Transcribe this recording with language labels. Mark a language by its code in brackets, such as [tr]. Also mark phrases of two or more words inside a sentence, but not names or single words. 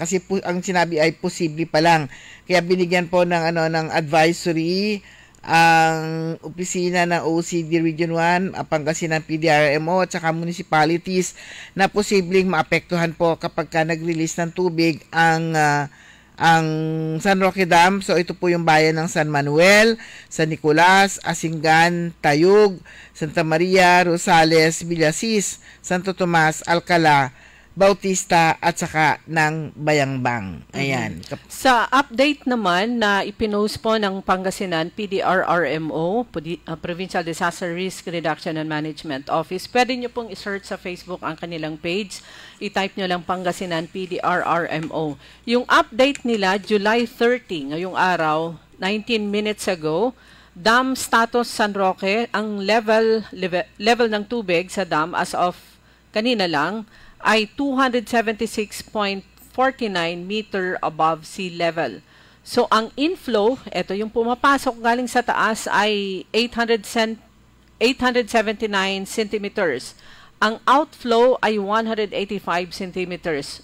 [tl] Kasi ang sinabi ay posible pa lang. Kaya binigyan po ng advisory ang opisina ng OCD Region 1, Pangasinan PDRMO at saka municipalities na posibleng maapektuhan po kapag nag-release ng tubig ang San Roque Dam. So, ito po yung bayan ng San Manuel, San Nicolas, Asingan, Tayug, Santa Maria, Rosales, Villasis, Santo Tomas, Alcala, Bautista, at saka ng Bayangbang. Ayan. Sa update naman na ipinost po ng Pangasinan PDRRMO, [en] Provincial Disaster Risk Reduction and Management Office, [tl] pwede nyo pong isearch sa Facebook ang kanilang page. I-type nyo lang Pangasinan PDRRMO. Yung update nila, July 30, ngayong araw, 19 minutes ago, [en] dam status [tl] San Roque, ang level ng tubig sa dam [en] as of [tl] kanina lang, ay 276.49 [en] meter above sea level. [tl] So, ang inflow, ito yung pumapasok galing sa taas, ay 879 centimeters. Ang outflow ay 185 centimeters.